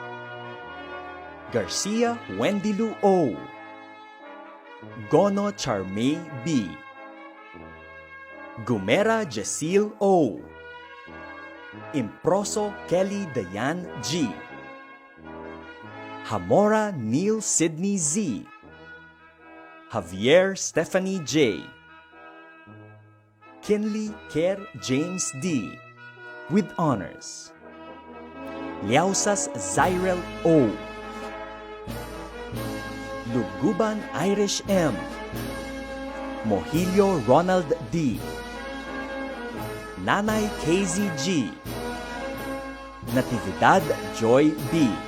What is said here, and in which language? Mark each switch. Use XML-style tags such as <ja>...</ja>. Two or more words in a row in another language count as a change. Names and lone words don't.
<en>Garcia Wendy Lu O. Gono Charmay B. Gumera Jacil O. Improso Kelly Dayan G. Hamora Neil Sidney Z. Javier Stephanie J. Kinley Kerr James D. with honors. Liausas Zyrel O. Luguban Irish M. Mohilio Ronald D. Nanay KZG. Natividad Joy B.</en>